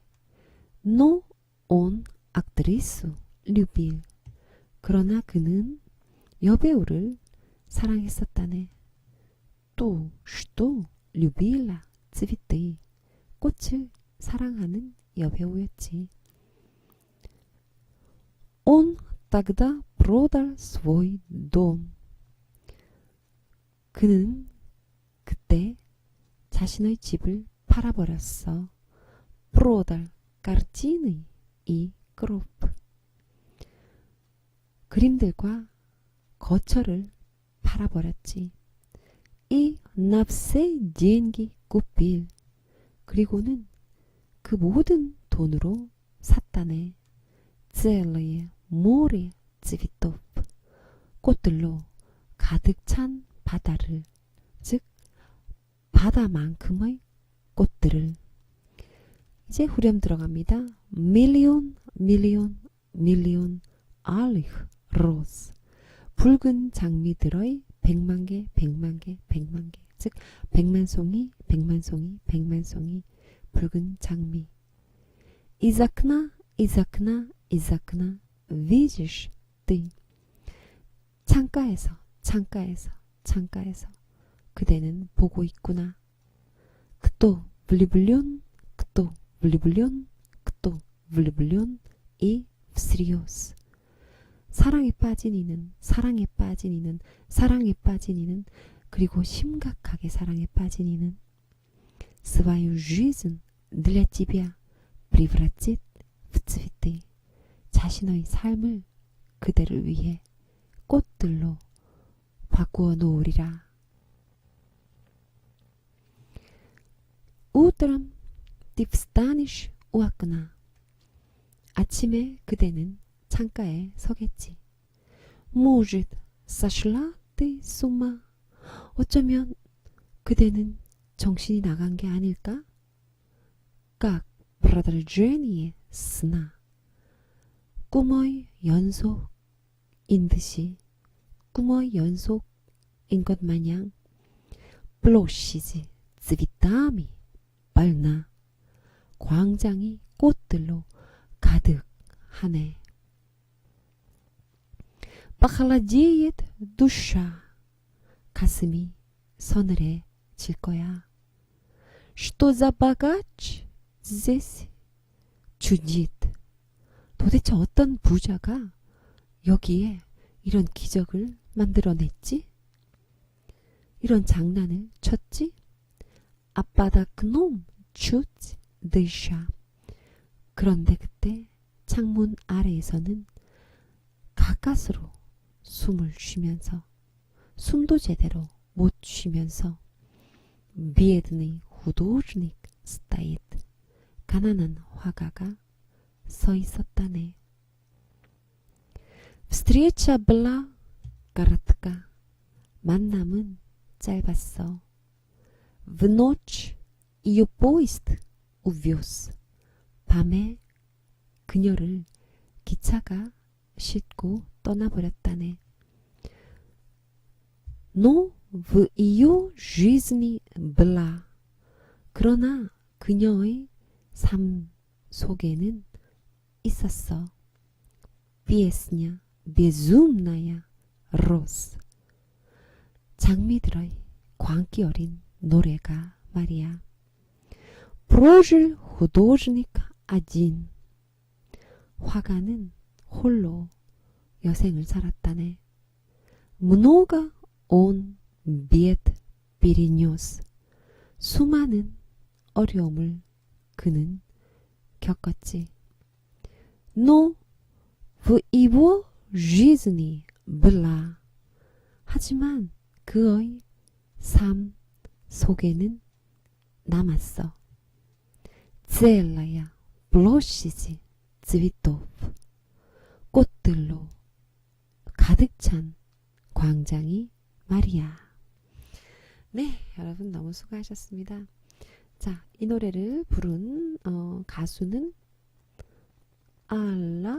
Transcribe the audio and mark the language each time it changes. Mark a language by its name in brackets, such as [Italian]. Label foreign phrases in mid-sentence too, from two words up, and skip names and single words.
[Russian] Но он актрису любил, [Korean] 그러나 그는 여배우를 사랑했었다네. [Russian] Ту, что любила цветы, [Korean] 꽃을 사랑하는 여배우였지. [Russian] Он тогда продал свой дом. [Korean] 그는 그때 자신의 집을 팔아버렸어. [Russian] продал, картины и гроб. [Korean] 그림들과 거처를 팔아버렸지. [Russian] И на все деньги купил. [Korean] 그리고는 그 모든 돈으로 샀다네. [Russian] целое море цветов. [Korean] 꽃들로 가득 찬 바다를, 즉 바다만큼의 꽃들을. 이제 후렴 들어갑니다. [Russian] Миллион миллион миллион алых роз. [Korean] 붉은 장미들의 100만 개, 즉 100만 송이 붉은 장미. [Russian] Из окна видишь ты. [Korean] 창가에서 그대는 보고 있구나. [Russian] кто влюблен и всерьез. [Korean] 사랑에 빠진 이는 그리고 심각하게 사랑에 빠진 이는 [Russian] свою жизнь для тебя превратит в цветы. [Korean] 자신의 삶을 그대를 위해 꽃들로 바꾸어 놓으리라. [Russian] Утром ты встанешь у окна. [Korean] 아침에 그대는 창가에 서겠지. [Russian] Может, сошла ты с ума? [Korean] 어쩌면 그대는 정신이 나간 게 아닐까? [Russian] Как продолжение сна. [Korean] 꿈의 연속인 듯이, 꿈의 연속인 것 마냥 [Russian] площадь цветами полна. [Korean] 광장이 꽃들로 가득하네. [Russian] Похолодеет душа. [Korean] 가슴이 서늘해질 거야. [Russian] Что за богач здесь чудит. [Korean] 도대체 어떤 부자가 여기에 이런 기적을 만들어냈지? 이런 장난을 쳤지? [Russian] А под окном чуть дыша. [Korean] 그런데 그때 창문 아래에서는 가까스로 숨을 쉬면서, 숨도 제대로 못 쉬면서 [Russian] бедный художник стоит. [Korean] 가난한 화가가 서 있었다네. [Russian] Встреча была коротка. [Korean] 만남은 짧았어. [Russian] В ночь ее поезд увез. [Korean] 밤에 그녀를 기차가 싣고 떠나버렸다네. [Russian] Но в ее жизни была. [Korean] 그러나 그녀의 삶 속에는 있었어. [Russian] Песня безумная роз. [Korean] 장미들의 광기 어린 노래가 말이야. [Russian] Прожил художник один. [Korean] 화가는 홀로 여생을 살았다네. [Russian] Много он бед перенес. [Korean] 수많은 어려움을 그는 겪었지. [Russian] Но в его жизни была. [Korean] 하지만 그의 삶 속에는 남았어. [Russian] целая площадь цветов. [Korean] 꽃들로 가득 찬 광장이 말이야. 네, 여러분 너무 수고하셨습니다. 자, 이 노래를 부른 가수는 알라.